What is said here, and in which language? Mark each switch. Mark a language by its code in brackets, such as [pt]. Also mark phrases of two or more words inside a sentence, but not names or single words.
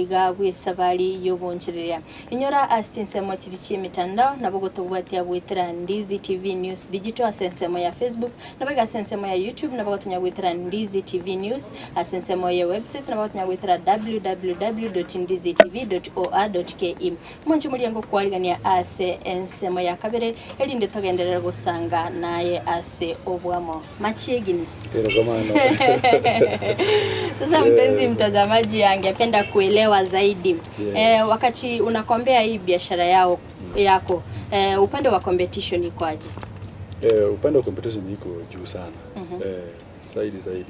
[guz] iga Esabari yobonchereria inyora astinsemo chirichi mitandao nabogotobwatia gwitira Ndizi TV News digital asensemo ya Facebook nabaga asensemo ya YouTube nabagotonya gwitira Ndizi TV News asensemo ya website nabagotonya gwitira www.ndizitv.or.ke mwanchi muriango kwaligania ase ensemo ya kabere elinde togenderera gusanga naye ase obwamo machigini. [sw] Sasa mpenzi mtazamaji angependa kuelewa zaidi. Wakati unakombea hii biashara yako, upande wa competition iko aje? Upande wa competition iko juu sana. Zaidi.